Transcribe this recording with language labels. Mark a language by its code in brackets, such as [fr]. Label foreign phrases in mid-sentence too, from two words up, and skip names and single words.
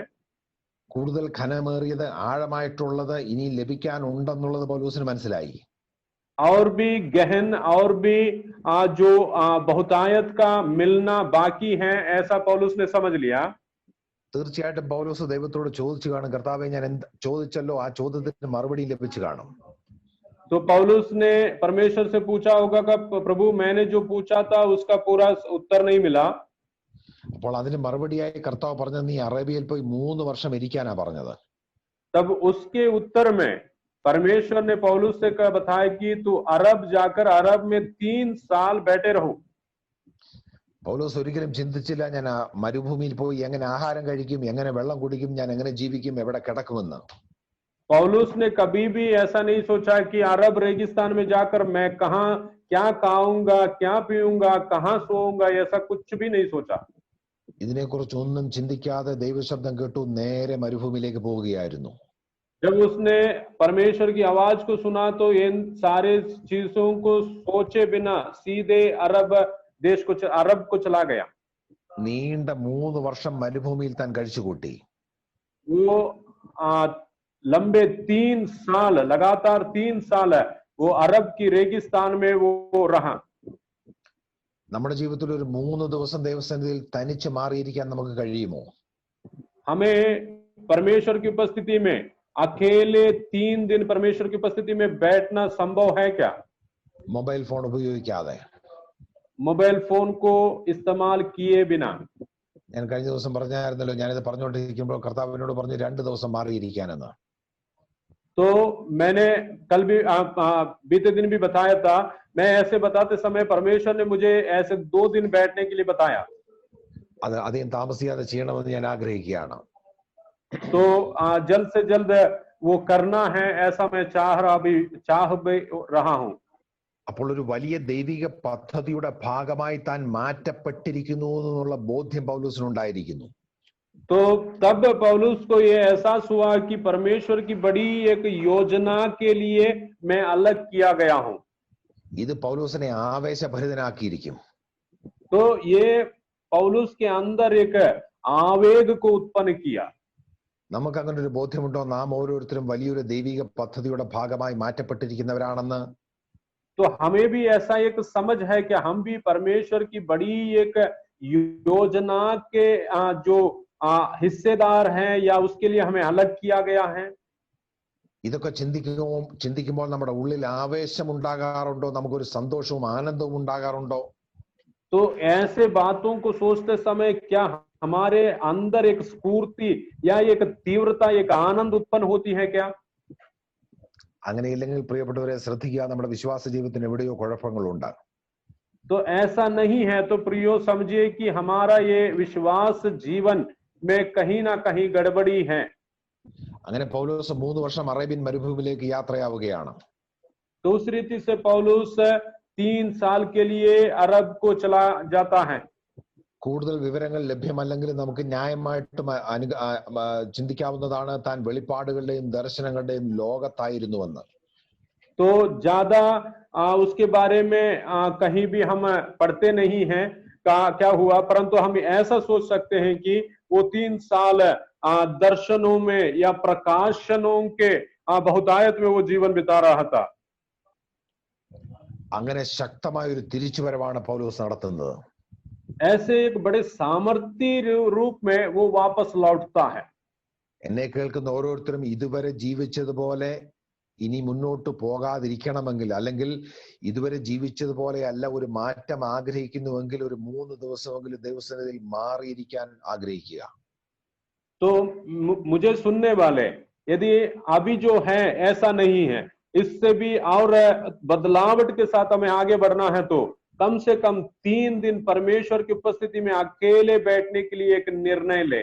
[ml] കൂടുതൽ ഘനമേറിയത് ആഴമായിട്ടുള്ളത് ഇനി ലഭിക്കാൻ ഉണ്ടെന്നുള്ളത് പൗലോസിന് മനസ്സിലായി. [hi] और भी गहन और भी जो बहुतायत का मिलना बाकी है ऐसा पौलुस ने समझ लिया। [ml] തീർച്ചയായിട്ടും പൗലോസ് ദൈവത്തോട് ചോദിച്ചു കാണും, കർത്താവേ ഞാൻ ചോദിച്ചല്ലോ ആ ചോദ്യത്തിന് മറുപടി ലഭിച്ചു കാണും. [hi] तो पौलुस ने परमेश्वर से पूछा होगा कि प्रभु मैंने जो पूछा था उसका पूरा उत्तर नहीं मिला। [ml] അപ്പോൾ അതിന് മറുപടിയായി കർത്താവ് പറഞ്ഞത് നീ അറേബ്യയിൽ പോയി 3 വർഷം ഇരിക്കാനാ പറഞ്ഞത്. [hi] तब उसके उत्तर में परमेश्वर ने पौलुस से बताया कि तू अरब जाकर अरब में 3 साल बैठे रहो। [ml] പൗലോസ് ഒരിക്കലും ചിന്തിച്ചില്ല ഞാൻ മരുഭൂമിയിൽ പോയി എങ്ങനെ ആഹാരം കഴിക്കും, എങ്ങനെ വെള്ളം കുടിക്കും, ഞാൻ എങ്ങനെ ജീവിക്കും, എവിടെ കിടക്കുമെന്ന്. [hi] पौलुस ने कभी भी ऐसा नहीं सोचा कि अरब रेगिस्तान में जाकर मैं कहाँ क्या खाऊंगा, क्या पीऊंगा, कहाँ सोऊंगा, ऐसा कुछ भी नहीं सोचा। [ml] ഇതിനെക്കുറിച്ചൊന്നും ചിന്തിക്കാതെ ദൈവശബ്ദം കേട്ടു നേരെ മരുഭൂമിയിലേക്ക് പോവുകയായിരുന്നു. [hi] जब उसने परमेश्वर की आवाज को सुना तो इन सारे चीजों को सोचे बिना सीधे अरब को चला गया। [ml] നീണ്ട 3 വർഷം മരുഭൂമിയിൽ താൻ കഴിച്ചുകൂട്ടി. [hi] वो लंबे 3 साल लगातार 3 साल वो अरब की रेगिस्तान में वो रहा। [ml] നമ്മുടെ ജീവിതത്തിൽ ഒരു 3 ദിവസം ദൈവസന്നിധിയിൽ തനിച്ച് മാറിയിരിക്കാൻ നമുക്ക് കഴിയുമോ? [hi] हमें परमेश्वर की उपस्थिति में अकेले 3 दिन परमेश्वर की उपस्थिति में बैठना संभव है क्या? [ml] മൊബൈൽ ഫോൺ ഉപയോഗിക്കാതെ, [hi] मोबाइल फोन को इस्तेमाल किए बिना। [ml] ഞാൻ കഴിഞ്ഞ ദിവസം പറഞ്ഞായിരുന്നല്ലോ, ഞാനിത് പറഞ്ഞുകൊണ്ടിരിക്കുമ്പോൾ കർത്താവിനോട് പറഞ്ഞു 2 ദിവസം മാറിയിരിക്കാനെന്ന്. [hi] तो मैंने कल भी बीते दिन भी बताया था, मैं ऐसे बताते समय परमेश्वर ने मुझे ऐसे 2 दिन बैठने के लिए बताया। [ml] അത് അധികം താമസിയാതെ ചെയ്യണമെന്ന് ഞാൻ ആഗ്രഹിക്കുകയാണ്. [hi] तो जल्द से जल्द वो करना है, ऐसा मैं चाह भी रहा हूं। [ml] അപ്പോൾ ഒരു വലിയ ദൈവിക പദ്ധതിയുടെ ഭാഗമായി താൻ മാറ്റപ്പെട്ടിരിക്കുന്നു എന്നുള്ള ബോധ്യം പൗലോസിനുണ്ടായിരിക്കുന്നു. [hi] तो तब पौलुस को ये एहसास हुआ कि परमेश्वर की बड़ी एक योजना के लिए मैं अलग किया गया हूं. [ml] ഇത് പൗലോസിനെ ആവേശഭരിതനാക്കിയിരിക്കും. [hi] तो ये पौलुस के अंदर एक आवेग को उत्पन्न किया. [ml] നമുക്ക് അങ്ങനെ ഒരു ബോധ്യമുണ്ടോ നാം ഓരോരുത്തരും വലിയൊരു ദൈവിക പദ്ധതിയുടെ ഭാഗമായി മാറ്റപ്പെട്ടിരിക്കുന്നവരാണെന്ന്? [hi] तो हमें भी ऐसा एक समझ है कि हम भी परमेश्वर की बड़ी एक योजना के जो हिस्सेदार हैं, या उसके लिए हमें अलग किया गया है. [ml] ഇതൊക്കെ ചിന്തിക്കുമ്പോൾ നമ്മുടെ ഉള്ളിൽ ആവേശം ഉണ്ടാകാറുണ്ടോ? നമുക്കൊരു സന്തോഷവും ആനന്ദവും ഉണ്ടാകാറുണ്ടോ? [hi] तो ऐसे बातों को सोचते समय क्या हमारे अंदर एक स्फूर्ति या एक तीव्रता, एक आनंद उत्पन्न होती है क्या? [ml] അങ്ങനെയില്ലെങ്കിൽ പ്രിയപ്പെട്ടവരെ ശ്രദ്ധിക്കുക, നമ്മുടെ വിശ്വാസ ജീവിതത്തിന് എവിടെയോ കുഴപ്പങ്ങളുണ്ട്. [hi] तो ऐसा नहीं है तो प्रियो समझिए कि हमारा ये विश्वास जीवन में कहीं ना कहीं गड़बड़ी है. [ml] അങ്ങനെ പൗലോസ് 3 വർഷം അറേബ്യൻ മരുഭൂമിയിലേക്ക് യാത്രയാവുകയാണ്. [hi] तो उस रीति से पौलुस 3 साल के लिए अरब को चला जाता है. [ml] കൂടുതൽ വിവരങ്ങൾ ലഭ്യമല്ലെങ്കിൽ നമുക്ക് ന്യായമായിട്ടും ചിന്തിക്കാവുന്നതാണ് താൻ വെളിപ്പാടുകളുടെയും ദർശനങ്ങളുടെയും ലോകത്തായിരുന്നുവെന്ന്. [hi] तो ज्यादा उसके बारे में कहीं भी हम पढ़ते नहीं हैं क्या हुआ, परंतु हम ऐसा सोच सकते हैं कि वो 3 साल दर्शनों में या प्रकाशनों के बहुतायत में वो जीवन बिता रहा था. [ml] അങ്ങനെ ശക്തമായ ഒരു തിരിച്ചുവരവാണ് പൗലോസ് നടത്തുന്നത്. [hi] ऐसे एक बड़े सामर्थ्य रूप में वो वापस लौटता है. [ml] എന്നെ കേൾക്കുന്ന ഓരോരുത്തരും ഇതുവരെ ജീവിച്ചതുപോലെ ഇനി മുന്നോട്ട് പോകാതിരിക്കണമെങ്കിൽ, അല്ലെങ്കിൽ ഇതുവരെ ജീവിച്ചതുപോലെ അല്ല ഒരു മാറ്റം ആഗ്രഹിക്കുന്നുവെങ്കിൽ, ഒരു 3 ദിവസമെങ്കിലും ദൈവസന്നിധിയിൽ മാറിയിരിക്കാൻ ആഗ്രഹിക്കുക. [hi] तो मुझे सुनने वाले, यदि अभी जो है ऐसा नहीं है, इससे भी और बदलावट के साथ हमें आगे बढ़ना है, तो कम से कम 3 दिन परमेश्वर की उपस्थिति में अकेले बैठने के लिए एक निर्णय ले.